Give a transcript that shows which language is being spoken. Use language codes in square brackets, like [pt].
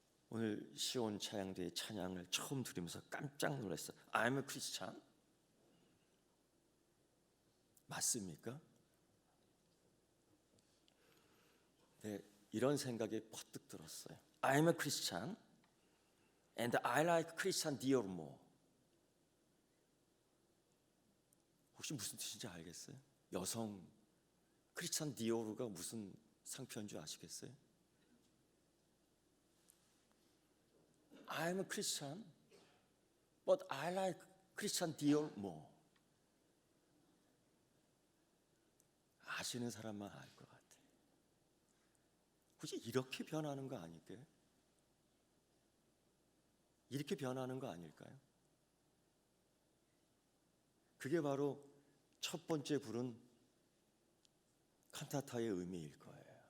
[ko] 오늘 시온 찬양대의 찬양을 처음 들으면서 깜짝 놀랐어요. [en] I'm a Christian. [ko] 맞습니까? 네, 이런 생각이 퍼뜩 들었어요. [en] I'm a Christian and I like Christian Dior more. [ko] 혹시 무슨 뜻인지 알겠어요? 여성 크리스찬 디오르가 무슨 상표인 줄 아시겠어요? [en] I'm a Christian, but I like Christian Dior more. [ko] 아시는 사람만 알 것 같아요. 굳이 이렇게 변하는 거 아닐까요? 이렇게 변하는 거 아닐까요? 그게 바로 첫 번째 부른 칸타타의 의미일 거예요.